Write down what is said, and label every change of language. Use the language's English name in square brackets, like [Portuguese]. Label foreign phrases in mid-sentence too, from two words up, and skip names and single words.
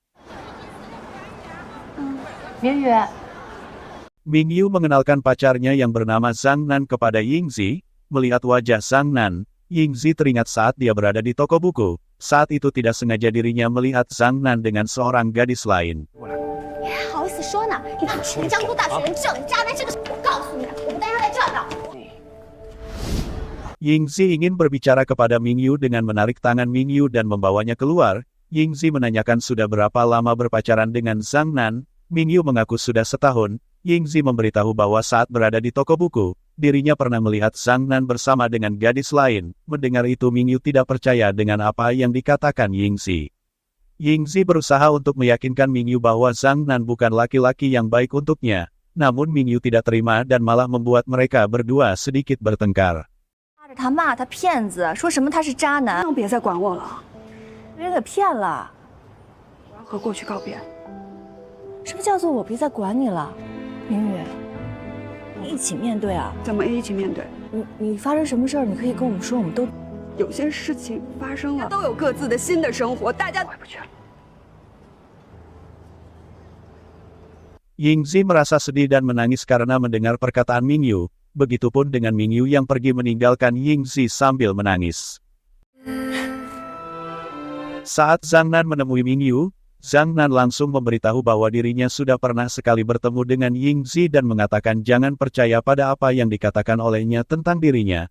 [Indonesian] Mingyu mengenalkan pacarnya yang bernama Zhang Nan kepada Yingzi. Melihat wajah Zhang Nan, Yingzi teringat saat dia berada di toko buku. Saat itu tidak sengaja dirinya melihat Zhang Nan dengan seorang gadis lain. [Chinese] 好意思说呢？你他妈是个江苏大学人，正渣男，这个我告诉你，我不带他在这儿的。 [Indonesian] Yingzi ingin berbicara kepada Mingyu dengan menarik tangan Mingyu dan membawanya keluar. Yingzi menanyakan sudah berapa lama berpacaran dengan Zhang Nan. Mingyu mengaku sudah setahun. Yingzi memberitahu bahwa saat berada di toko buku, dirinya pernah melihat Zhang Nan bersama dengan gadis lain. Mendengar itu Mingyu tidak percaya dengan apa yang dikatakan Yingzi. Yingzi berusaha untuk meyakinkan Mingyu bahwa Zhang Nan bukan laki-laki yang baik untuknya. Namun Mingyu tidak terima dan malah membuat mereka berdua sedikit bertengkar. [Chinese] 他骂他骗子，说什么他是渣男，更别再管我了，被人给骗了。我要和过去告别。什么叫做我别再管你了？明宇，你一起面对啊！怎么一起面对？你发生什么事儿，你可以跟我们说，我们都。有些事情发生了，都有各自的新的生活，大家回不去了。 [Indonesian] Yingzi merasa sedih dan menangis karena mendengar perkataan Mingyu. Begitupun dengan Mingyu yang pergi meninggalkan Yingzi sambil menangis. Saat Zhang Nan menemui Mingyu, Zhang Nan langsung memberitahu bahwa dirinya sudah pernah sekali bertemu dengan Yingzi dan mengatakan jangan percaya pada apa yang dikatakan olehnya tentang dirinya.